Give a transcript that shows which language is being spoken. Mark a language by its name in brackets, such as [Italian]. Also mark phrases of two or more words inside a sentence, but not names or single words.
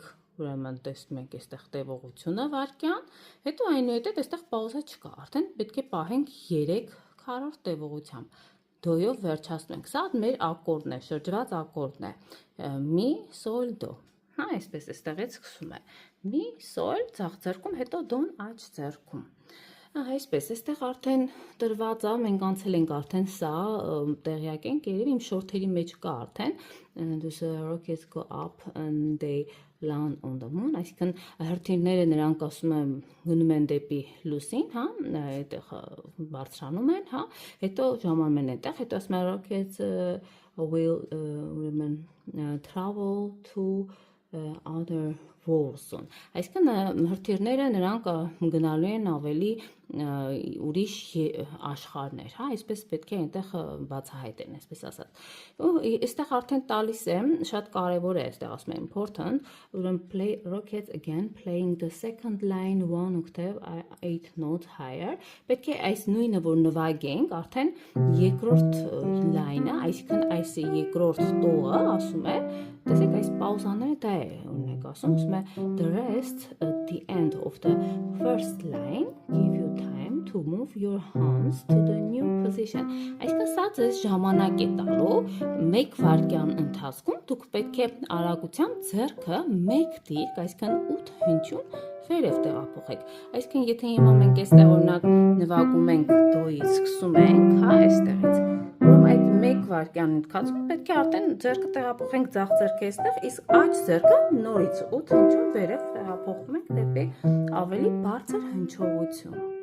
[Armenian] ուրեմն տեսնում ենք այստեղ տևողությունը վայրկյան, հետո այնուհետև այստեղ պաուզա չկա, արդեն պետք է պահենք 3 քառորդ տևողությամբ, դոյով վերջացնում ենք, սա մեր ակորդն է, շրջված ակորդն է, մի, սոլ, դո, հա, այսպես այստեղից սկսում է, մի, սոլ, ձախ ձեռքում, հետո դոն աջ ձեռքում, այսպես, այստեղ արդեն տրված է, մենք անցել ենք արդեն սա, տեղյակ ենք, երևի իմ շորթերի մեջ կա արդեն, [English] those rockets go up and they land on the moon, [Armenian] այսինքն հրթիռները նրանք ասում են գնում են դեպի լուսին, հա, այդտեղ բարձրանում են, հա, հետո ժամանում են այդտեղ, հետո ասում են [English] rockets will [Armenian] ուրեմն [English] travel to other worlds. [Armenian] Այսինքն հրթիռները նրանք գնալու են ավելի ուրիշ աշխարհներ, հա, այսպես պետք է այնտեղ բացահայտեն, այսպես ասած։ Այստեղ արդեն տալիս է, շատ կարևոր է, այստեղ ասում է important, ուրեմն [English] play rockets again playing the second line 1 octave 8 notes higher։ [Armenian] Պետք է այս նույնը որ նվագենք, արդեն երկրորդ լայնը, այսինքն այս երկրորդ տողը ասում է, տեսեք այս պաուզաները դա է, օրինակ ասում է [English] the rest at the end of the first line give you time to move your hands to the new position. [Armenian] Այսինքն սա ձեզ ժամանակ է տալու 1 վայրկյան ընթացքում դուք պետք է արագությամբ ձեռքը 1 դիրք, այսինքն 8 հնչյուն վերև տեղափոխեք։ Այսինքն եթե հիմա մենք այստեղ օրինակ նվագում ենք դոից սկսում ենք, հա, այստեղից այդ 1 վայրկյան ընթացքում պետք է արդեն ձեռքը տեղափոխենք ձախ ձեռքը այստեղ, իսկ աջ ձեռքը նորից 8 հնչյուն վերև տեղափոխում ենք դեպի ավելի բարձր հնչողություն։